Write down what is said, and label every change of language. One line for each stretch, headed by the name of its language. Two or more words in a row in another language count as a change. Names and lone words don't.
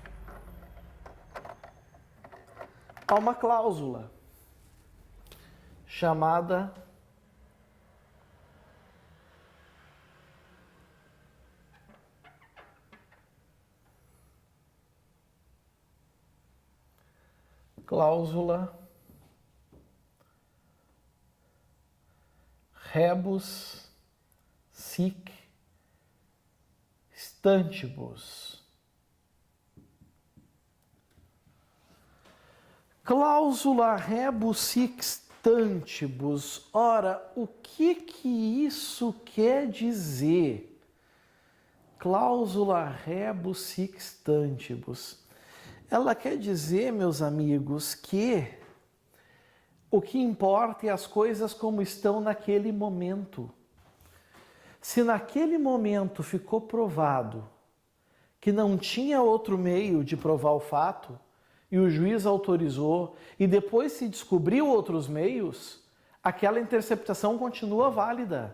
Portuguese: a uma cláusula chamada cláusula
Latin: rebus sic stantibus. Cláusula rebus sic stantibus.
Portuguese: Ora, o que isso quer dizer?
Latin: Cláusula rebus sic stantibus.
Portuguese: Ela quer dizer, meus amigos, que o que importa é as coisas como estão naquele momento. Se naquele momento ficou provado que não tinha outro meio de provar o fato, e o juiz autorizou, e depois se descobriu outros meios, aquela interceptação continua válida.